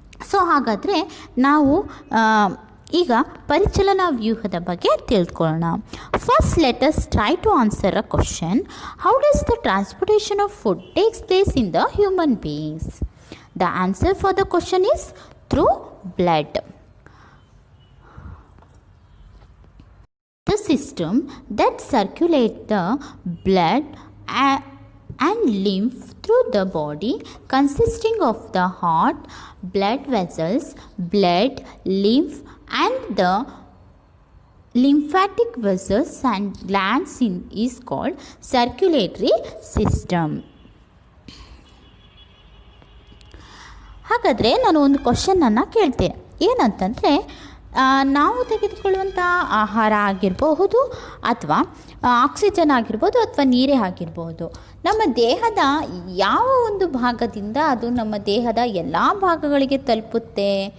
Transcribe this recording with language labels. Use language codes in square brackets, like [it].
[kn] So ಹಾಗಾದರೆ ನಾವು ಈಗ ಪರಿಚಲನಾ ವ್ಯೂಹದ ಬಗ್ಗೆ ತಿಳ್ಕೊಳ್ಳೋಣ. [en] First let us try to answer a question. How does the transportation of food takes place in the human beings? The answer for the question is through blood. The system that circulates the blood and lymph through the body, consisting of the heart, blood vessels, blood, lymph and the lymphatic vessels and glands is called circulatory system. [kn] ಹಾಗಾದರೆ ನಾನು ಒಂದು ಕ್ವಶನನ್ನು ಕೇಳ್ತೆ, ಏನಂತಂದರೆ ನಾವು ತೆಗೆದುಕೊಳ್ಳುವಂಥ ಆಹಾರ ಆಗಿರಬಹುದು ಅಥವಾ oxygen ಆಗಿರ್ಬೋದು ಅಥವಾ ನೀರೇ ಆಗಿರ್ಬೋದು, ನಮ್ಮ ದೇಹದ ಯಾವ ಒಂದು ಭಾಗದಿಂದ ಅದು ನಮ್ಮ ದೇಹದ ಎಲ್ಲ ಭಾಗಗಳಿಗೆ ತಲುಪುತ್ತೆ?